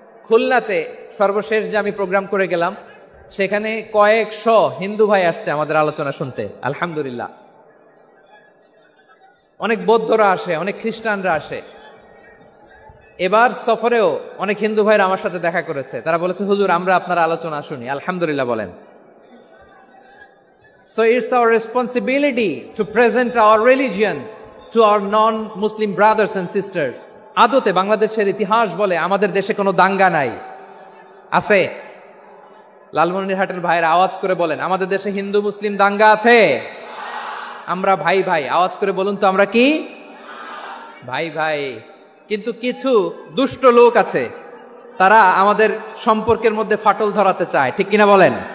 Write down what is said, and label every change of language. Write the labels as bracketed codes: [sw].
[bn] খুলনাতে সর্বশেষ যে আমি প্রোগ্রাম করে গেলাম, সেখানে কয়েকশো হিন্দু ভাই আসছে আমাদের আলোচনা শুনতে, আলহামদুলিল্লাহ। অনেক বৌদ্ধরা আসে, অনেক খ্রিস্টানরা আসে। এবার সফরেও অনেক হিন্দু ভাইরা আমার সাথে দেখা করেছে, তারা বলেছে, হুজুর আমরা আপনার আলোচনা শুনি, আলহামদুলিল্লাহ বলেন। [en] So it's our responsibility to present our religion to our non-Muslim brothers and sisters. [bn] আদতে বাংলাদেশের ইতিহাস বলে আমাদের দেশে কোনো দাঙ্গা নাই, আছে? লালমনিরহাটের ভাইয়েরা আওয়াজ করে বলেন, আমাদের দেশে হিন্দু মুসলিম দাঙ্গা আছে? আমরা ভাই ভাই, আওয়াজ করে বলুন তো, আমরা কি ভাই ভাই? কিন্তু কিছু দুষ্ট লোক আছে, তারা আমাদের সম্পর্কের মধ্যে ফাটল ধরাতে চায়, ঠিক কিনা বলেন?